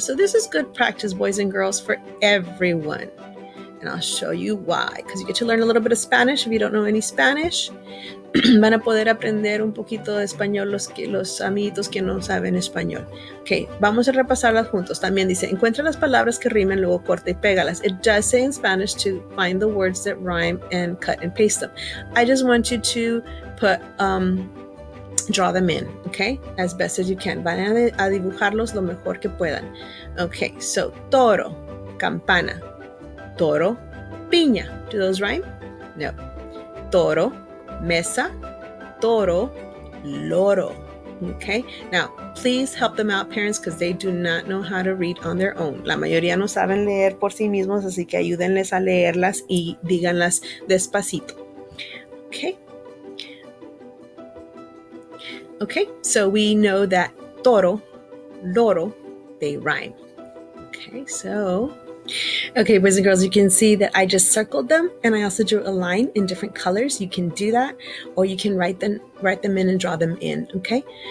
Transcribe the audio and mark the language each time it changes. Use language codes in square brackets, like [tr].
[en] So this is good practice, boys and girls, for everyone. And I'll show you why. Because you get to learn a little bit of Spanish if you don't know any Spanish. [es] Van a poder aprender un poquito de español los amiguitos que no saben español. Ok, vamos a repasarlas juntos. También dice, encuentra las palabras que rimen, luego corta y pégalas. [en] It does say in Spanish to find the words that rhyme and cut and paste them. I just want you to put, draw them in, okay, as best as you can. [es] Van a dibujarlos lo mejor que puedan. [en] Okay, so toro, campana, toro, piña. Do those rhyme? No. [es] Toro, mesa, toro, loro. [en] Okay, now please help them out, parents, because they do not know how to read on their own. [es] La mayoría no saben leer por sí mismos, así que ayúdenles a leerlas y díganlas despacito. [en] Okay, so we know that toro, loro, they rhyme. Okay, so Okay, boys and girls, you can see that I just circled them, and I also drew a line in different colors. You can do that, or you can write them in and draw them in, okay?